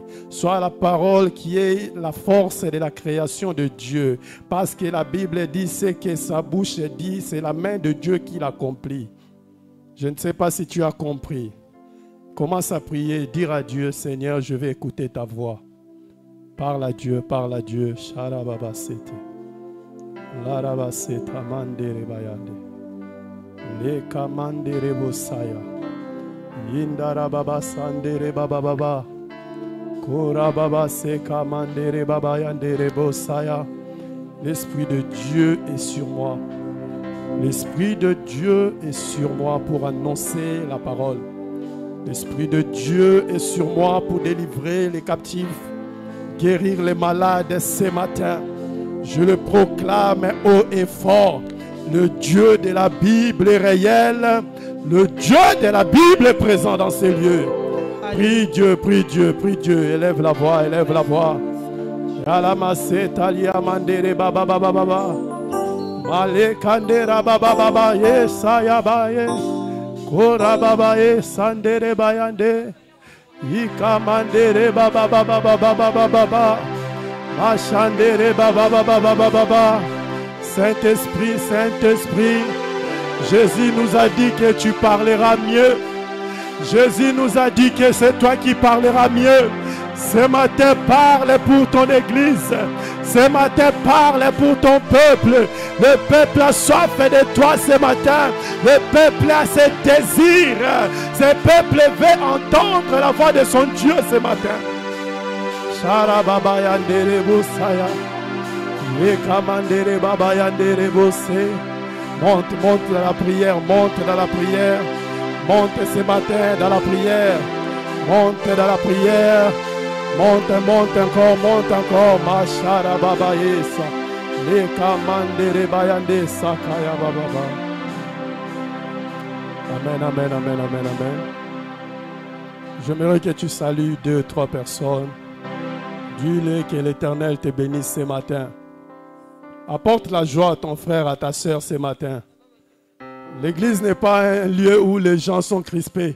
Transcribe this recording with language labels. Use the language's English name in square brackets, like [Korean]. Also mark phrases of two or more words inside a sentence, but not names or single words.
[French] Soit la parole qui est la force de la création de Dieu. Parce que la Bible dit ce que sa bouche dit, c'est la main de Dieu qui l'accomplit. Je ne sais pas si tu as compris. Commence à prier, dire à Dieu, Seigneur, je vais écouter ta voix. Parle à Dieu, parle à Dieu. Sharababasete. Larabaseta mandere bayande. Leka mandere bosaya. Indara baba sandere baba baba. Kora baba seka mandere baba yandere bosaya. L'Esprit de Dieu est sur moi. L'Esprit de Dieu est sur moi pour annoncer la parole. L'Esprit de Dieu est sur moi pour délivrer les captifs, guérir les malades ce matin. Je le proclame haut et fort. Le Dieu de la Bible est réel. Le Dieu de la Bible est présent dans ces lieux. Prie Dieu, prie Dieu, prie Dieu. Élève la voix, élève la voix. Baba baba baba. Malekandera baba baba yesaya baye. Kora baba yesandere bayande. Ikamandere baba baba baba baba baba. Machandere baba baba baba baba. Saint-Esprit, Saint-Esprit, Jésus nous a dit que tu parleras mieux. Jésus nous a dit que c'est toi qui parleras mieux. Ce matin, parle pour ton église. Ce matin, parle pour ton peuple. Le peuple a soif de toi ce matin. Le peuple a ses désirs. Ce peuple veut entendre la voix de son Dieu ce matin. Sharababa yandere busaya. Yekamandere baba yandere bose. Monte, monte dans la prière, monte dans la prière. Monte ce matin dans la prière. Monte dans la prière. Monte, monte encore, monte encore. Mashara baba yesa. Yekamandere bayande sakaya baba. Amen, amen, amen, amen, amen. J'aimerais que tu salues 2, 3 personnes. Dis-le que l'Éternel te bénisse ce matin. Apporte la joie à ton frère, à ta soeur ce matin. L'église n'est pas un lieu où les gens sont crispés.